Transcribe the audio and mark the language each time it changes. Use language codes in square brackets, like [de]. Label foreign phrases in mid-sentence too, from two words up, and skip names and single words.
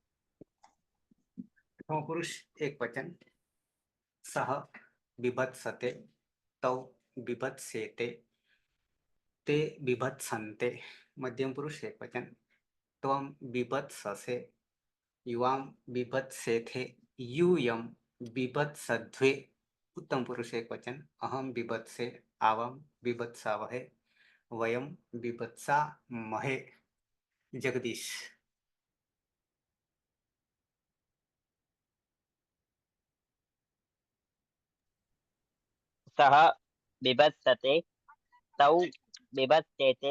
[sa] પુરુષ એક વચન સહ બીભત્સતે તૌ બીભત્સેતે તે બીભત્સન્તે. મધ્યમ પુરુષ એક વચન ત્વમ બીભત્સસે યુવામ બીભત્સેથે यूयम बीभत्सध्वे. उत्तम पुरुष एक वचन अहम बीभत्से आवम बीभत्सावहे वयम बीभत्सा महे. जगदीश. सः बिभत्सते तौ बिभत्सेते